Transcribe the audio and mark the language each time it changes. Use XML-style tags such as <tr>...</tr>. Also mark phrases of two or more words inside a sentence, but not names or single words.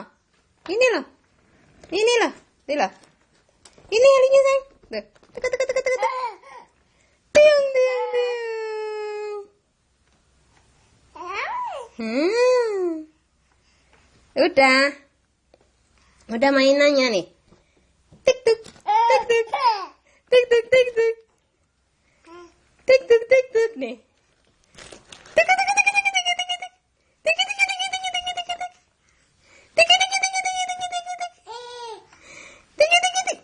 <id>Ini loh. Ini loh. Ini loh. Ini helinya, sayang. Tuh. Tuh. Tiung, tiung, tiung. Udah mainannya nih. Tik tuk, tik tuk, tik tuk, tik tuk, tik tuk, tik tuk nih. Tik tik tik tik tik tik tik tik tik tik tik tik tik tik tik.</id>